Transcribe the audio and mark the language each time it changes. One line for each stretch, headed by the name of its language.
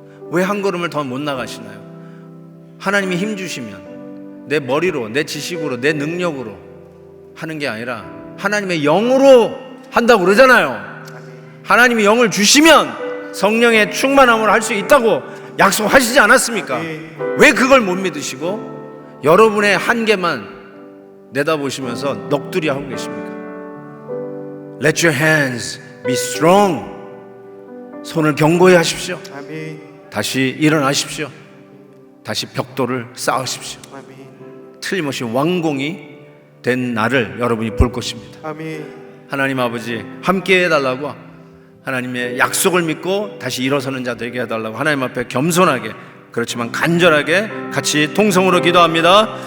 Korean: 왜 한 걸음을 더 못 나가시나요? 하나님이 힘 주시면 내 머리로, 내 지식으로, 내 능력으로 하는 게 아니라 하나님의 영으로 한다고 그러잖아요. 하나님이 영을 주시면 성령의 충만함으로 할 수 있다고 약속하시지 않았습니까? 왜 그걸 못 믿으시고 여러분의 한계만 내다보시면서 넋두리 하고 계십니까?
English: Let your hands be strong.
Korean: 손을 견고히 하십시오. 다시 일어나십시오. 다시 벽돌을 쌓으십시오. 틀림없이 완공이 된 날을 여러분이 볼 것입니다. 하나님 아버지 함께 해달라고 하나님의 약속을 믿고 다시 일어서는 자 되게 해달라고 하나님 앞에 겸손하게 그렇지만 간절하게 같이 통성으로 기도합니다.